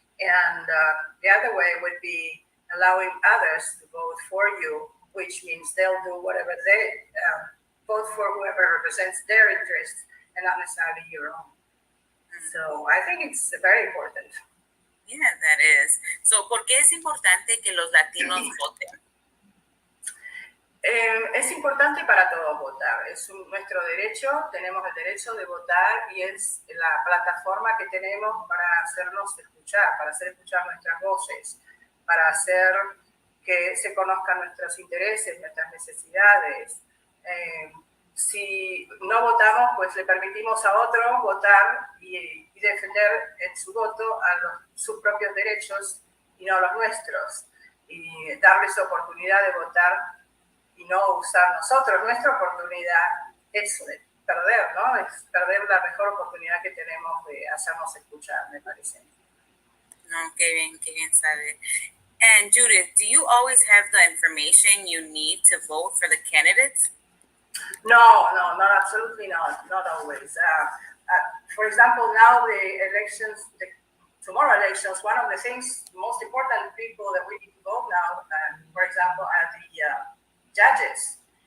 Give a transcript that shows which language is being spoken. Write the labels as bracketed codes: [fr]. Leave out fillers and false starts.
[en] And the other way would be allowing others to vote for you, which means they'll do whatever they vote for whoever represents their interests and not necessarily your own. So I think it's very important. Yeah, that is. So, [es] ¿por qué es importante que los latinos voten? Es importante para todos votar. Es nuestro derecho, tenemos el derecho de votar y es la plataforma que tenemos para hacernos escuchar, para hacer escuchar nuestras voces, para hacer que se conozcan nuestros intereses, nuestras necesidades. Si no votamos, pues le permitimos a otros votar y defender en su voto sus propios derechos y no los nuestros. Y darles oportunidad de votar y no usar nosotros nuestra oportunidad es perder, ¿no? Es perder la mejor oportunidad que tenemos de hacernos escuchar, me parece. No, qué bien saber. [en] And Judith, do you always have the information you need to vote for the candidates? No, not absolutely not always. For example, now the elections, tomorrow elections, one of the things, most important people that we need to vote now, for example, are the judges.